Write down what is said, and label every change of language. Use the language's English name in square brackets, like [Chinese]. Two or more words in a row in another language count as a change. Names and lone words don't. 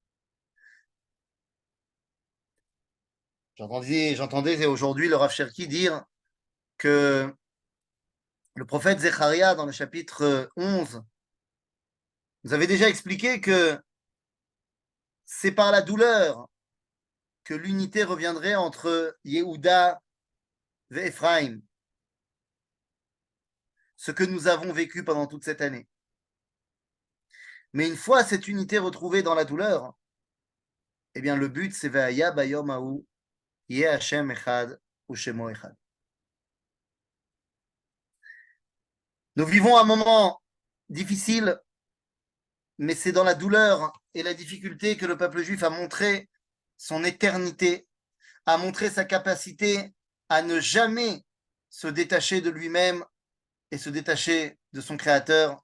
[French] J'entendais aujourd'hui le Rav Cherki dire que le prophète Zecharia, dans le chapitre 11, nous avait déjà expliqué que c'est par la douleur que l'unité reviendrait entre Yehuda et Ephraim, ce que nous avons vécu pendant toute cette année. Mais une fois cette unité retrouvée dans la douleur, eh bien le but c'est [Hebrew] והיה ביום ההוא יהיה השם אחד ושמו אחד. [French] Nous vivons un moment difficile, mais c'est dans la douleur et la difficulté que le peuple juif a montré son éternité, a montré sa capacité à ne jamais se détacher de lui-même et se détacher de son Créateur.